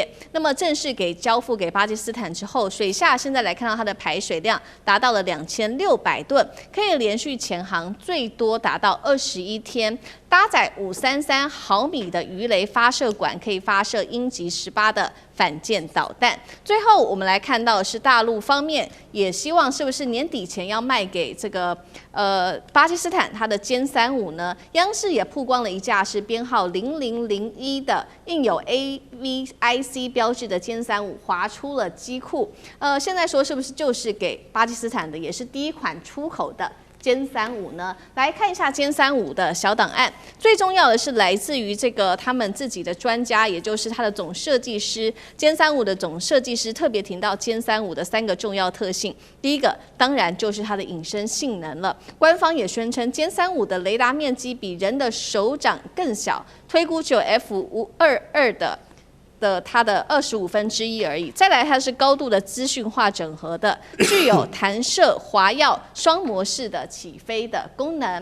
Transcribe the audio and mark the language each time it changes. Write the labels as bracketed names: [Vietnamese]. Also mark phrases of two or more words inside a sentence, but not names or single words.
[Chinese] 那麼正式交付給巴基斯坦之後，水下現在來看到它的排水量達到了2600噸，可以連續潛航最多達到21天。搭載533毫米的魚雷發射管，可以發射鷹擊18的反艦導彈。最後，我們來看到的是大陸方面也希望是不是年底前要賣給這個巴基斯坦它的殲35呢？央視也曝光了一架是編號0001的印有 AVIC 標誌的殲35滑出了機庫。現在說是不是就是給巴基斯坦的，也是第一款出口的殲35呢？來看一下殲35的小檔案，最重要的是來自於這個他們自己的專家，也就是它的總設計師。殲35的總設計師特別提到殲35的3個重要特性，第一個當然就是它的隱身性能了。官方也宣稱殲35的雷達面積比人的手掌更小，推估只有F-522的的它的1/25而已。再來，它是高度的資訊化整合的，具有彈射、滑躍、雙模式的起飛的功能。